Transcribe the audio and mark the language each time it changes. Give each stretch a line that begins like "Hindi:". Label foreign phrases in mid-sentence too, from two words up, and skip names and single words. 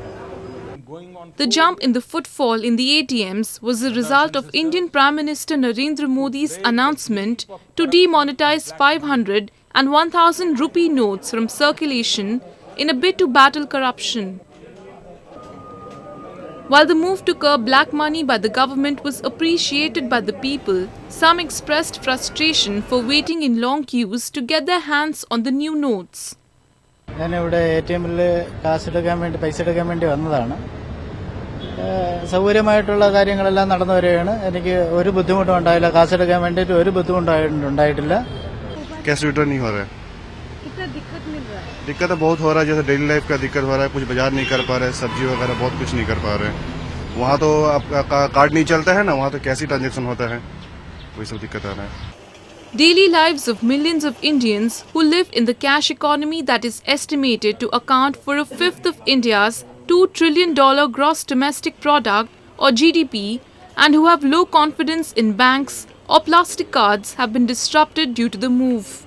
English: The jump in the footfall in the ATMs was the result of Indian Prime Minister Narendra Modi's announcement to demonetize 500 and 1000 rupee notes from circulation in a bid to battle corruption. While the move to curb black money by the government was appreciated by the people, some expressed frustration for waiting in long queues to get their hands on the new notes.
Malayalam: സൗകര്യമായിട്ടുള്ള കാര്യങ്ങളെല്ലാം നടന്നു വരികയാണ്. എനിക്ക് ഒരു ബുദ്ധിമുട്ടും ഉണ്ടായില്ല. കാശ് എടുക്കാൻ വേണ്ടിയിട്ട് ഒരു ബുദ്ധിമുട്ടും ഉണ്ടായിട്ടില്ല.
English: cash return
Hindi: नहीं हो रहा है. कितना दिक्कत मिल रहा है? दिक्कत तो बहुत हो रहा है, जैसे
English: daily life
Hindi: का दिक्कत हो रहा है, कुछ बाजार नहीं कर पा रहे, सब्जी वगैरह बहुत कुछ नहीं कर पा रहे. वहाँ तो आपका कार्ड नहीं चलता है ना, वहाँ तो कैश ही ट्रांजेक्शन होता है, वही सब दिक्कत आ रहा है.
English: Daily lives of millions of Indians who live in the cash economy that is estimated to account for a fifth of India's $2 trillion gross domestic product or GDP and who have low confidence in banks or plastic cards have been disrupted due to the move.